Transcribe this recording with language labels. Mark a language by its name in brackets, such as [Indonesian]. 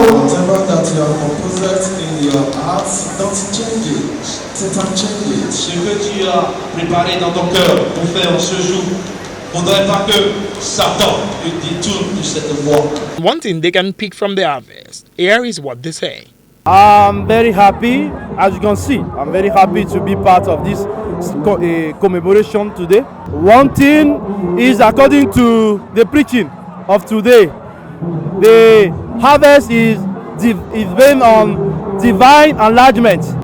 [English] Whatever that you have composed in your heart, don't change it. Satan change it. [French] Ce que tu as préparé dans ton cœur pour faire ce jour, faudrait pas que Satan te détourne de cette voie. [English] One thing they can pick from the harvest, here is what they say. I'm very happy, as you can see, I'm very happy to be part of this commemoration today. One thing is, according to the preaching of today, the harvest is based on divine enlargement.